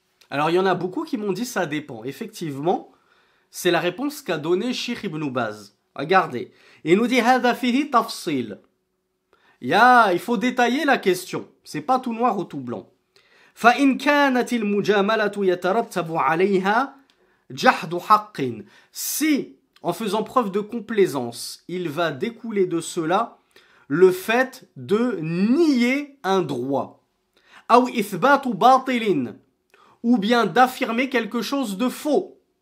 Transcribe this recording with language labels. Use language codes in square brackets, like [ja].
[fr] Alors il y en a beaucoup qui m'ont dit ça dépend. Effectivement, c'est la réponse qu'a donnée Cheikh Ibn Baz. Regardez, il nous dit [ar] هذا فيه تفصيل. [fr] Il faut détailler la question. C'est pas tout noir ou tout blanc. [ar] فإن كانت المجاملة يترتب عليها جحد حق. [fr] Si, en faisant preuve de complaisance, il va découler de cela le fait de nier un droit. [ar] أو إثبات باطل. [fr] Ou bien d'affirmer quelque chose de faux.